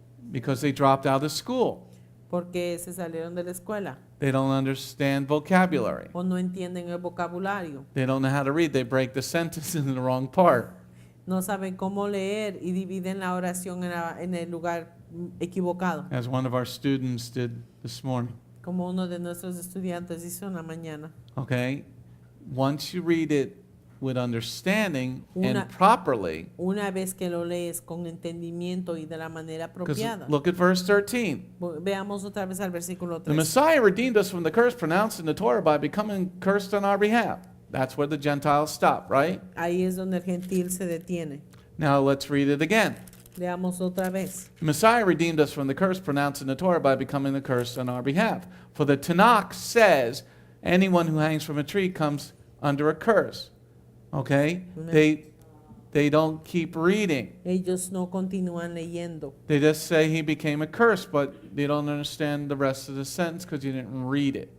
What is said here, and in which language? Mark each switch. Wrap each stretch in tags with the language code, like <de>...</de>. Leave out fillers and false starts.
<en>Because they dropped out of school.</en> <es>Porque se salieron de la escuela.</es> <en>They don't understand vocabulary.</en> <es>O no entienden el vocabulario.</es> <en>They don't know how to read. They break the sentence in the wrong part.</en> <es>No saben cómo leer y dividen la oración en el lugar equivocado.</es> <en>As one of our students did this morning.</en> <es>Como uno de nuestros estudiantes hizo una mañana.</es> <en>Okay? Once you read it with understanding</en> <es>Una-</es> <en>and properly,</en> <es>Una vez que lo lees con entendimiento y de la manera</es> <en>because</en> <es>apropiada.</es> <en>look at verse 13.</en> <es>Veamos otra vez al versículo</es> <en>The</en> <es>3.</es> <en>Messiah redeemed us from the curse pronounced in the Torah by becoming cursed on our behalf. That's where the Gentiles stop, right?</en> <es>Ahí es donde el gentil se detiene.</es> <en>Now let's read it again.</en> <es>Leamos otra vez.</es> <en>The Messiah redeemed us from the curse pronounced in the Torah by becoming the curse on our behalf. For the Tanakh says, anyone who hangs from a tree comes under a curse. Okay? Amen. They don't keep reading.</en> <es>Ellos no continúan leyendo.</es> <en>They just say he became a curse, but they don't understand the rest of the sentence because you didn't read it.</en>